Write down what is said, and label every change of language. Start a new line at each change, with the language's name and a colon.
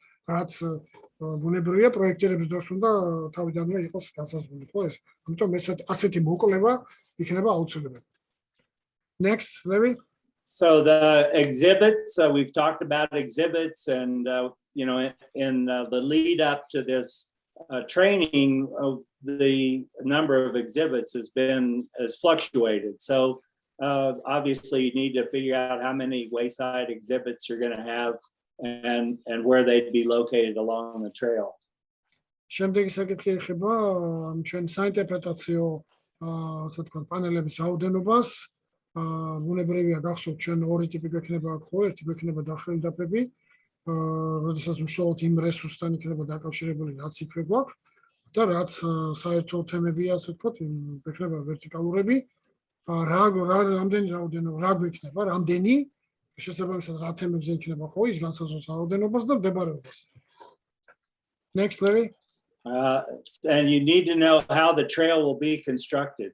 Georgian: რაც ბუნებრივია პროექტირების დროს უნდა თავიდანვე იყოს განსაზღვრული, ხო ეს? ამიტომ ასეთი მოკვლევა იქნება აუცილებელი.
English: Next, Larry. So the exhibits, we've talked about exhibits, and you know, in the lead up to this training, the number of exhibits has fluctuated. So obviously, you need to figure out how many wayside exhibits you're going to have, and where they'd be located along the trail.
Georgian: შემდეგი საკითხი ეხება ჩვენ საინტერპრეტაციო ასე ვთქვათ პანელების რაოდენობას. ბუნებრივია გახსოვთ ჩვენ ორი ტიპი გვექნება ხო, ერთი გვექნება დახრილი დაფები, როდესაც უშუალოდ იმ რესურსთან იქნება დაკავშირებული, რაც იქვე გვაქვს და რაც საერთო თემებია, ასე ვთქვათ, გვექნება ვერტიკალურები, რამდენი რაოდენობა რა გვექნება, რამდენი შესაბამისად რა თემებზე იქნება ხო, ის განსაზღვრავს რაოდენობას და მდებარეობას.
English: Next, Larry. And you need to know how the trail will be constructed.